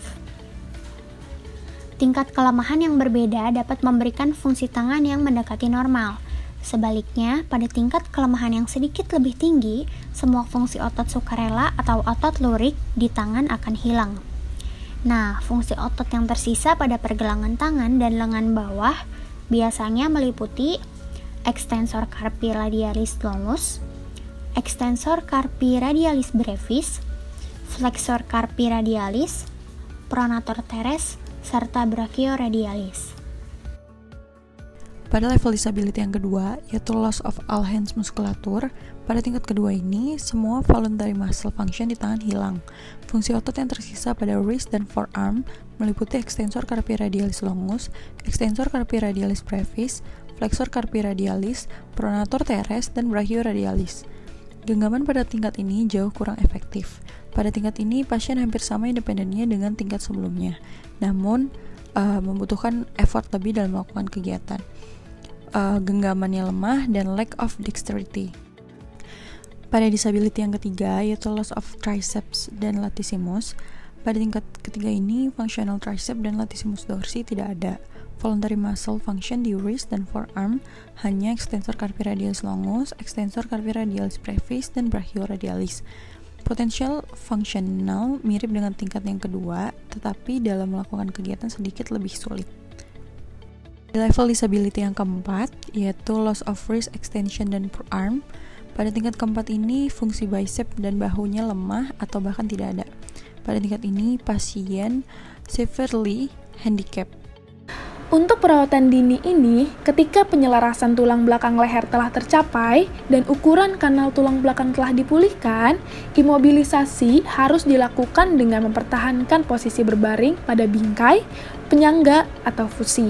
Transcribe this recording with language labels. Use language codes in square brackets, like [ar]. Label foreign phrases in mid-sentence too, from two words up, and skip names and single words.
[id] Tingkat kelemahan yang berbeda dapat memberikan fungsi tangan yang mendekati normal. Sebaliknya, pada tingkat kelemahan yang sedikit lebih tinggi, semua fungsi otot sukarela atau otot lurik di tangan akan hilang. Nah, fungsi otot yang tersisa pada pergelangan tangan dan lengan bawah biasanya meliputi [la] extensor carpi radialis longus, extensor carpi radialis brevis, flexor carpi radialis, pronator teres, [id] serta brachioradialis. Pada [en] level disability [id] yang kedua, yaitu [en] loss of all hands muskulatur, [id] pada tingkat kedua ini, semua [en] voluntary muscle function [id] di tangan hilang. Fungsi otot yang tersisa pada wrist dan forearm meliputi [la] extensor carpi radialis longus, extensor carpi radialis brevis, flexor carpi radialis, pronator teres, [id] dan brachioradialis. Genggaman pada tingkat ini jauh kurang efektif. Pada tingkat ini, pasien hampir sama independennya dengan tingkat sebelumnya, namun membutuhkan effort lebih dalam melakukan kegiatan. Genggamannya lemah dan [en] lack of dexterity. [id] Pada disability yang ketiga, yaitu [en] loss of triceps [id] dan latissimus, pada tingkat ketiga ini, [en] functional tricep [id] dan [la] latissimus dorsi [id] tidak ada. [en] Voluntary muscle function [id] di wrist dan forearm hanya [la] extensor carpi radialis longus, extensor carpi radialis brevis, [id] dan brachioradialis. [en] Potential functional [id] mirip dengan tingkat yang kedua, tetapi dalam melakukan kegiatan sedikit lebih sulit. Di [en] level disability [id] yang keempat, yaitu [en] loss of wrist extension [id] dan forearm. Pada tingkat keempat ini, fungsi bicep dan bahunya lemah atau bahkan tidak ada. Pada tingkat ini, pasien [en] severely handicapped. [id] Untuk perawatan dini ini, ketika penyelarasan tulang belakang leher telah tercapai dan ukuran kanal tulang belakang telah dipulihkan, imobilisasi harus dilakukan dengan mempertahankan posisi berbaring pada bingkai, penyangga, atau fusi.